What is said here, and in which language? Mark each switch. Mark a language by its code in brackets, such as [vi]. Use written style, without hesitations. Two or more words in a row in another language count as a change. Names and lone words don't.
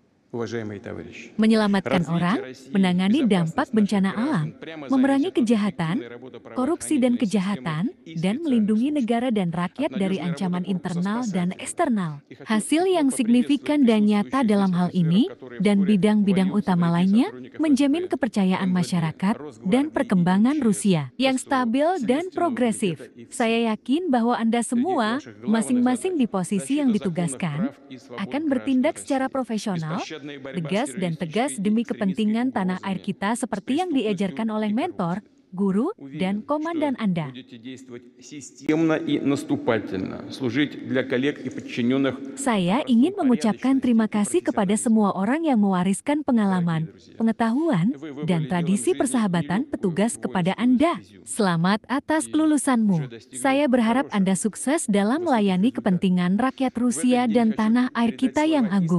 [ru] уважаемые товарищи. [id] Menyelamatkan orang, menangani dampak bencana alam, memerangi kejahatan, korupsi dan kejahatan, dan melindungi negara dan rakyat dari ancaman internal dan eksternal. Hasil yang signifikan dan nyata dalam hal ini, dan bidang-bidang utama lainnya, menjamin kepercayaan masyarakat dan perkembangan Rusia yang stabil dan progresif. Saya yakin bahwa Anda semua, masing-masing di posisi yang ditugaskan, akan bertindak secara profesional, tegas dan tegas demi kepentingan tanah air kita seperti yang diajarkan oleh mentor, guru, dan komandan Anda. [ru] Будете действовать системно и наступательно, служить для коллег и подчиненных. [id] Saya ingin mengucapkan terima kasih kepada semua orang yang mewariskan pengalaman, pengetahuan, dan tradisi persahabatan petugas kepada Anda. Selamat atas kelulusanmu. Saya berharap Anda sukses dalam melayani kepentingan rakyat Rusia dan tanah air kita yang agung.